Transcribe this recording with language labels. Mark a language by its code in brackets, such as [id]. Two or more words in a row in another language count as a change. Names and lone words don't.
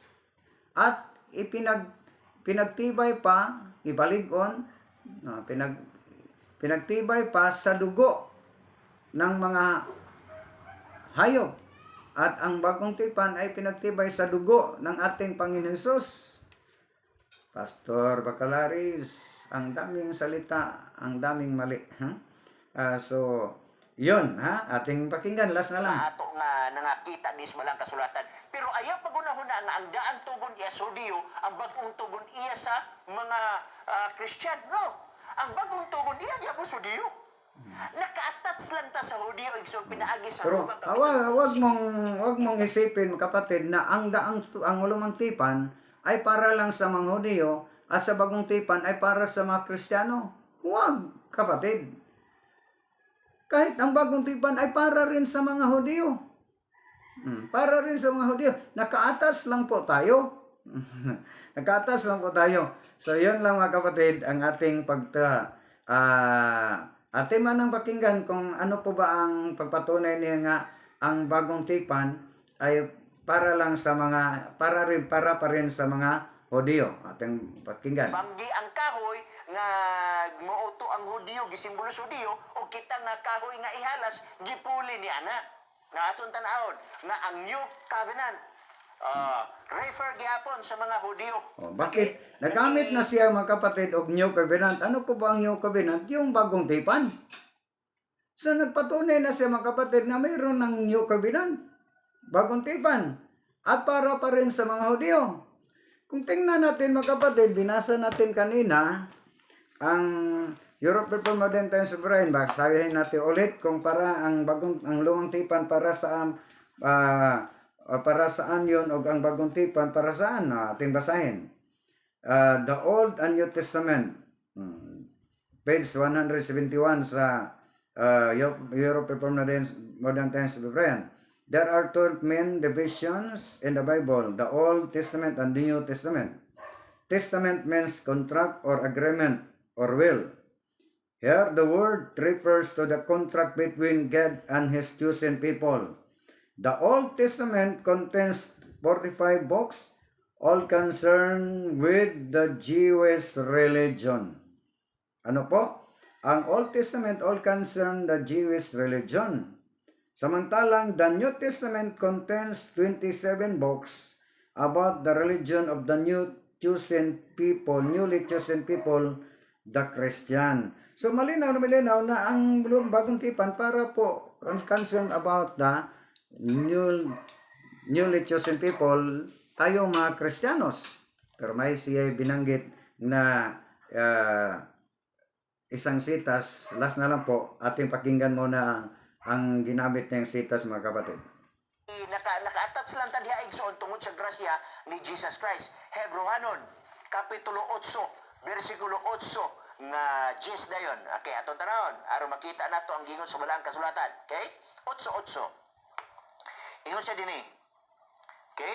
[tl] At pinagtibay pa, pinagtibay pa sa dugo ng mga hayop. At ang Bagong Tipan ay pinagtibay sa dugo ng ating Panginoon Hesus. Pastor Bacalaris, ang daming salita, ang daming mali. So, yun, ating pakinggan, last na lang. [ceb] Ato nga nangakita dis malang kasulatan. Pero ayaw pagunahuna nga ang daan tugon iya sa Hudiyo, ang bagong tugon iya sa mga Christian. No. Ang bagong tugon iya gyapon sa Hudiyo. Naka-attach lang ta sa Hudiyo igsoon pinaagi sa [tl] Pero [ceb] Roma. [tl] wag mong isipin, kapatid, na ang Lumang Tipan ay para lang sa mga Hudiyo at sa Bagong Tipan ay para sa mga Kristiyano. Huwag, kapatid. Kahit ang Bagong Tipan ay para rin sa mga Hudiyo. Para rin sa mga Hudiyo. Nakaatas lang po tayo. Nakaatas lang po tayo. So, yun lang mga kapatid, ang ating ating manang pakinggan kung ano po ba ang pagpatunay niya nga ang Bagong Tipan ay para pa rin sa mga Hudyo. Ating pakinggan. [ceb] Banggi ang kahoy nga muuto ang Hudyo, gisimbolo sa Hudyo, o kita nga kahoy nga ihalas, gipuli ni ana. Na aton tanawon nga ang New Covenant refer gihapon sa mga Hudyo. [tl] Bakit? Nagamit na siya mga kapatid og New Covenant. Ano po ba ang New Covenant? Yung bagong tipan. So nagpatunay na siya mga kapatid na mayroon ng New Covenant. Bagong tipan. At para pa rin sa mga Hudyo. Kung tingnan natin mga kapatid, binasa natin kanina ang European Modern Times of Brian. Basahin natin ulit kung para ang lumang tipan para saan yun o ang bagong tipan para saan ating basahin. [en] The Old and New Testament. Page 171 sa European Modern Times of Brian. There are 12 main divisions in the Bible, the Old Testament and the New Testament. Testament means contract or agreement or will. Here, the word refers to the contract between God and His chosen people. The Old Testament contains 45 books, all concerned with the Jewish religion. [tl] Ano po? [en] Ang Old Testament all concerned the Jewish religion. Samantalang, the New Testament contains 27 books about the religion of the newly chosen people, the Christian. [tl] So, malinaw na ang bagong tipan para po ang [en] concern about the newly chosen people, [tl] tayo mga Kristiyanos. Pero may siya binanggit na isang sitas, last na lang po, ating pakinggan muna ang ginamit niyang sitas mga kapatid. [ceb] Naka-attach lang tadya igsoon tungod sa grasya ni Jesus Christ. Hebrewanon, Kapitulo 8, versikulo 8, nga 10 dayon. Okay, atong tanawon. Aron makita nato ang gingon sa balang kasulatan. Okay? 8:8. Ingon siya dinhi. Okay?